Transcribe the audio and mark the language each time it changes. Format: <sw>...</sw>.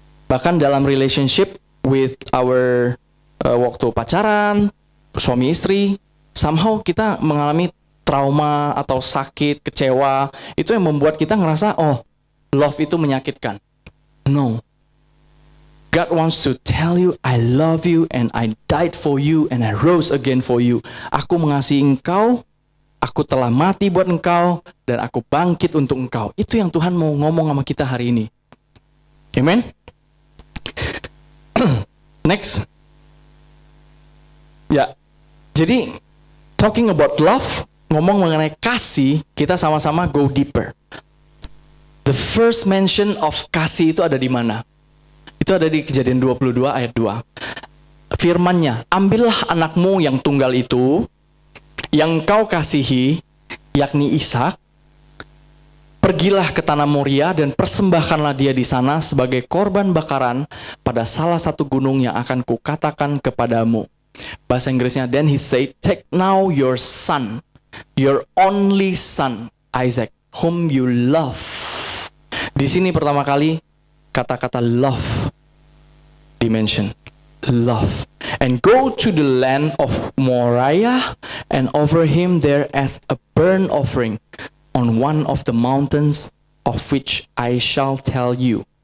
<id>Bahkan dalam</id> <en>relationship with our</en> <id>waktu pacaran, suami istri, somehow kita mengalami trauma atau sakit, kecewa. Itu yang membuat kita ngerasa, oh, love itu menyakitkan.</id> <en>No. God wants to tell you, I love you and I died for you and I rose again for you.</en> <id>Aku mengasihi engkau, aku telah mati buat engkau, dan aku bangkit untuk engkau. Itu yang Tuhan mau ngomong sama kita hari ini.</id> <en>Amen? Next.</en> <id>Ya, jadi</id> <en>talking about love,</en> <id>ngomong mengenai kasih, kita sama-sama</id> <en>go deeper. The first mention of</en> <id>kasih itu ada di mana? Itu ada di Kejadian 22 ayat 2. Firman-Nya, ambillah anakmu yang tunggal itu, yang kau kasihi, yakni Ishak, pergilah ke tanah Moria dan persembahkanlah dia di sana sebagai korban bakaran pada salah satu gunung yang akan kukatakan kepadamu. Bahasa Inggrisnya,</id> <en>then he said, take now your son, your only son, Isaac, whom you love.</en> <id>Di sini pertama kali kata-kata love dimension. Love.</id> <en>And go to the land of Moriah and offer him there as a burnt offering on one of the mountains of which I shall tell you.</en>